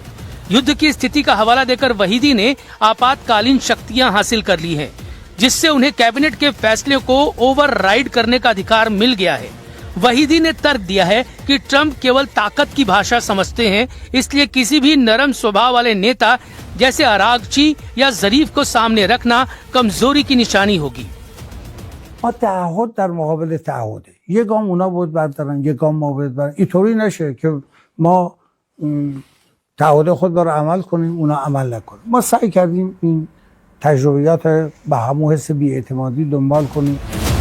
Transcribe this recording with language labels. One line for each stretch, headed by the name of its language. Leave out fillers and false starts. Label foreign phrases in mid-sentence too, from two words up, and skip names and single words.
Hindi: युद्ध की स्थिति का हवाला देकर वहीदी ने आपातकालीन शक्तियां हासिल कर ली हैं, जिससे उन्हें कैबिनेट के फैसले को ओवरराइड करने का अधिकार मिल गया है। वहीदी ने तर्क दिया है कि ट्रंप केवल ताकत की भाषा समझते हैं, इसलिए किसी भी नरम स्वभाव वाले नेता जैसे अरागची या जरीफ को सामने रखना कमजोरी की निशानी होगी।
Persian: ما تعهد در مقابل تعهده. یه گام اونا بود بردارن، یه گام ما بود بردارن. اینطوری نشه که ما تعهد خود رو عمل کنیم اونا عمل نکنیم. ما سعی کردیم این تجربیات به همون حس بی‌اعتمادی دنبال کنیم.